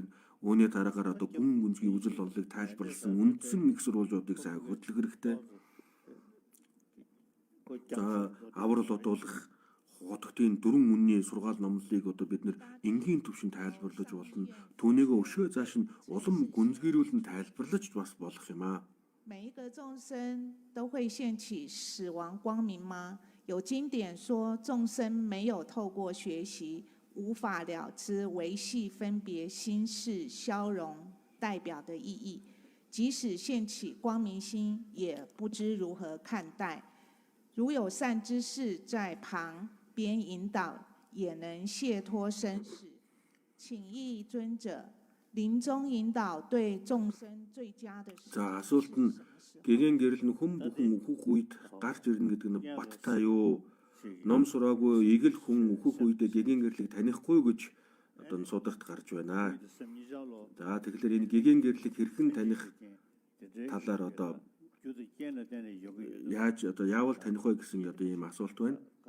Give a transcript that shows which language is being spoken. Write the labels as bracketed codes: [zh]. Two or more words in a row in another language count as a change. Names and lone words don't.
[mn] Үүний дараагаар одоо гүн гүнзгий үзэл бодлыг тайлбарласан үндсэн их сурвалжуудыг сайн хөтлөх хэрэгтэй. За аврал одуулах хотын дөрвөн үнний сургаал номлолыг одоо бид нэр энгийн төвшин тайлбарлаж болно. Түүнийг өшөө зааш нь улам гүнзгийрүүлэн тайлбарлаж бас болох юм аа. [zh] 每一个众生都会现起死亡光明吗？有经典说，众生没有透过学习，无法了知维系分别心事消融代表的意义。即使现起光明心，也不知如何看待。如有善知识在旁边引导，也能解脱生死。请益尊者。临终引导对众生最佳的事。 [mn] За асуулт нь гэгэн гэрэл нь хүм бүхэн өөхөх үед гарч ирнэ гэдэг нь баттай юу? Ном сураагүй игэл хүн өөхөх үедээ гэгэн гэрлийг танихгүй гэж одоо судагт гарч байна. За тэгэхээр энэ гэгэн гэрлийг хэрхэн таних талаар одоо яаж одоо яавал таних вэ гэсэн одоо ийм асуулт байна.